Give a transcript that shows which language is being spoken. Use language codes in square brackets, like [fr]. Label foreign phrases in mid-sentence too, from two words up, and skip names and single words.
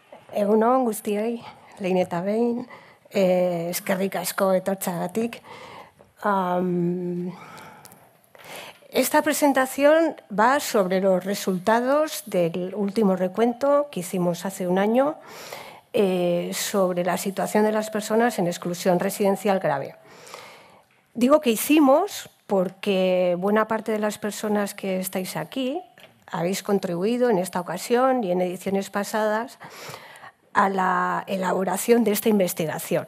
[eu] Egun on guztioi, lehin eta behin, eskerrik asko etortzeagatik. [es] Esta presentación va sobre los resultados del último recuento que hicimos hace un año sobre la situación de las personas en exclusión residencial grave. Digo que hicimos porque buena parte de las personas que estáis aquí habéis contribuido en esta ocasión y en ediciones pasadas a la elaboración de esta investigación.